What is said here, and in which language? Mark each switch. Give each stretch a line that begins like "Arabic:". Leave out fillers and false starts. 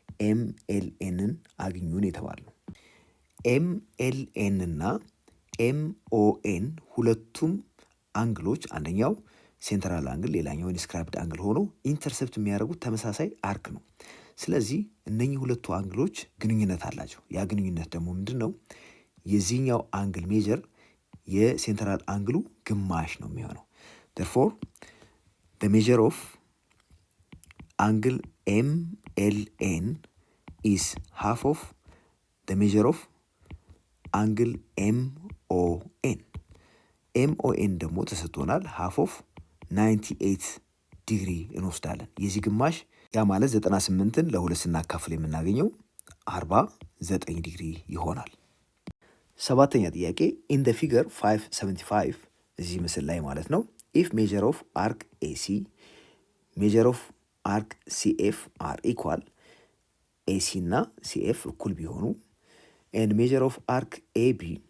Amharic: MLNን አግኙን የተባለው MLN እና MON ሁለቱም አንግሎች አንደኛው ሴንትራል አንግል ሌላኛው ኢንስክራይብድ አንግል ሆኖ ኢንተርሰፕት የሚያደርጉት ተመሳሳይ አርክ ነው። ስለዚህ እነኚህ ሁለቱ አንግሎች ግንኙነት አላቸው። ያ ግንኙነት ደግሞ ምንድን ነው? የዚህኛው አንግል ሜጀር የሴንትራል አንግሉ ግማሽ ነው የሚሆነው።
English: therefore the measure of angle MLN is half of the measure of angle MON.
Amharic: MON ደግሞ ተሰጥቶናል
English: half of 98
Amharic: ዲግሪ እንወስዳለን። የዚህ ግማሽ ያ ማለት 98ን ለሁለት ስናካፍል የምናገኘው 49 ዲግሪ ይሆናል። ሰባተኛ ጥያቄ
English: in the figure 575
Amharic: እዚህ ምስል ላይ ማለት ነው
English: if measure of arc AC, measure of arc CF are equal,
Amharic: AC እና CF እኩል ቢሆኑ
English: and measure of arc AB